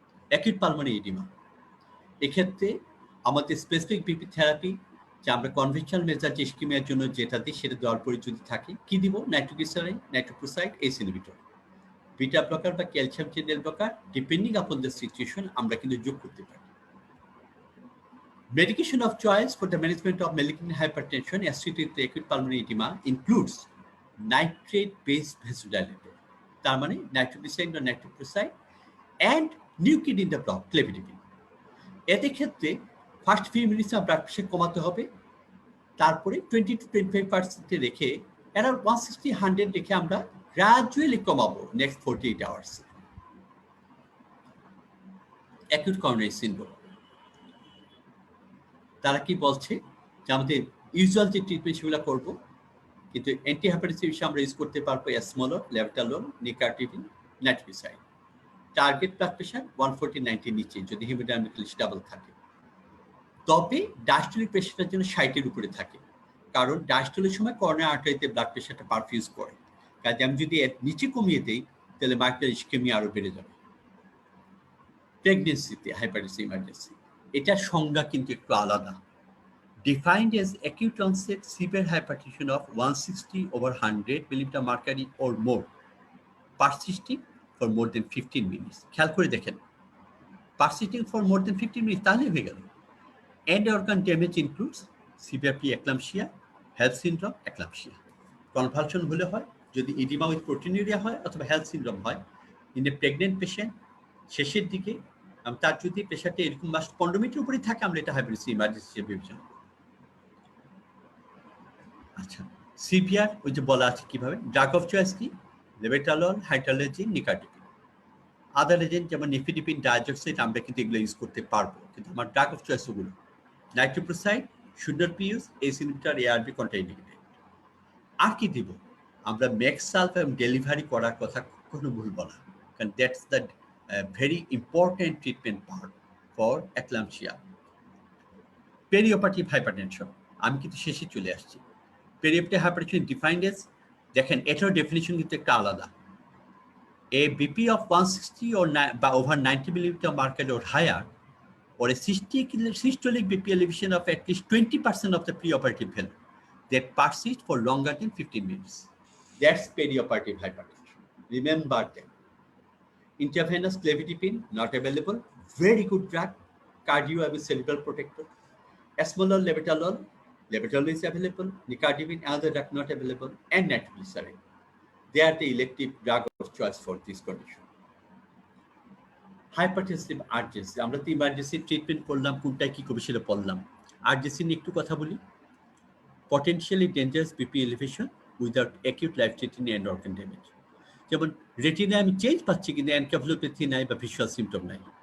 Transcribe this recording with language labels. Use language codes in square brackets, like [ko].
[bn] Acute pulmonary oedema, এক্ষেত্রে আমাদের specific BP therapy, যে আমরা কনভেনশনাল মেজার যে ইস্কেমিয়ার জন্য যেটা দিই, সেটা দেওয়ার পরে যদি থাকে কি দিব? Nitroglycerine, nitroprusside, S inhibitor, beta blocker বা calcium channel blocker, depending upon the situation আমরা কিন্তু যোগ করতে পারি। [en] Medication of choice for the management of malignant hypertension associated with acute pulmonary edema includes nitrate-based vasodilator, [bn] তার মানে নাইট্রোগ্লিসারিন বা nitroprusside, [en] and new kid in the block, clefidipine। [bn] এদের ক্ষেত্রে first few minutes blood pressure কমাতে হবে, তারপরে 20 to 25% রেখে around 160-100 রেখে আমরা গ্রাজুয়ালি কমাবো next 48 hours. Acute coronary syndrome তারা কি বলছে যে আমাদের ইউজুয়াল যে ট্রিটমেন্ট সেগুলো করবো, কিন্তু অ্যান্টিহাইপারটেনসিভ হিসেবে আমরা ইউজ করতে পারবো এসমোলর, লেভটালন, নিকার্টিভিন, নাইট্রিসাইড। টার্গেট ব্লাড প্রেশার 140/90 নিচে যদি হিমোডাইনামিক স্টেবল থাকে। তবে ডায়াস্টোলিক প্রেশারটার জন্য 60-এর উপরে থাকে, কারণ ডায়াস্টোলের সময় করোনারি আর্টারিতে ব্লাড প্রেশারটা পারফিউজ করে। কাজে আমি যদি এর নিচে কমিয়ে দেই তাহলে মাইক্রোল ইসকেমিয়া আরো বেড়ে যাবে। প্রেগনেন্সিতে হাইপারটেনসিভ ইমার্জেন্সি এটার সংজ্ঞা কিন্তু একটু আলাদা। [en] Defined as acute onset severe hypertension of 160/100 millimeter mercury or more, persisting for more than 15 minutes. [bn] খেয়াল করে দেখেন, [en] persisting for more than 15 minutes [bn] তাহলে হয়ে গেল। [en] End organ damage includes severe preeclampsia, HELLP syndrome, eclampsia. Convulsion হলে হয় যদি edema with proteinuria হয় অথবা HELLP syndrome হয়। In a pregnant patient [bn] শেষের দিকে তার যদি প্রেশারটা এরকম 15 মিনিটের উপরে থাকে আমরা এটা হাইপারটেনসিভ ইমার্জেন্সি হিসেবে বিবেচনা। আচ্ছা, সিভিয়ার ওই যে বলা আছে কিভাবে, ড্রাগ অফ চয়েস কি, লেভেটালন, হাইড্রোলাজিন, নিকার্টিপিন। আদার এজেন্ট যেমন নিফিডিপিন, ডায়াজক্সাইড আমরা কিন্তু এগুলো ইউজ করতে পারবো, কিন্তু আমার ড্রাগ অফ চয়েস ওগুলো nitroprusside, should not be use, S inhibitor, ARB contraindicated. আর কি দিব আমরা, ম্যাক্সালফ এবং ডেলিভারি করার কথা কখনো ভুলবো না, কারণ [en] That's the very important treatment part for eclampsia. [bn] পেরিওপার্টিভ hypertension আমি কিন্তু শেষে চলে আসছি। পেরিওপার্টিভ হাইপারটেনশন ডিফাইন্ড এজ, দেখেন এটার ডেফিনিশন কিন্তু একটা আলাদা। [en] A BP of 160 or over 90 millimeter mercury or higher, or a systolic BP elevation of at least 20% of the preoperative value that persists for longer than 15 minutes. That's perioperative hypertension. Remember that. Intravenous clevidipine not available. Very good drug. Cardio and cerebral protector. Esmolol, levotalol. Levotalol is available. Nicardipine, another drug not available. And nitroglycerin. They are the elective drug of choice for this condition. [bn] Hypertensive urgency, আমরা তো emergency treatment করলাম, কোনটা কি করবে সেটা বললাম। Urgency নিয়ে একটু কথা বলি। Potentially dangerous BP elevation without acute life threatening and organ damage. যেমন রেটিনায় আমি চেঞ্জ পাচ্ছি কিন্তু এনকেফালোপ্যাথি নাই বা ভিজুয়াল সিমটম নাই।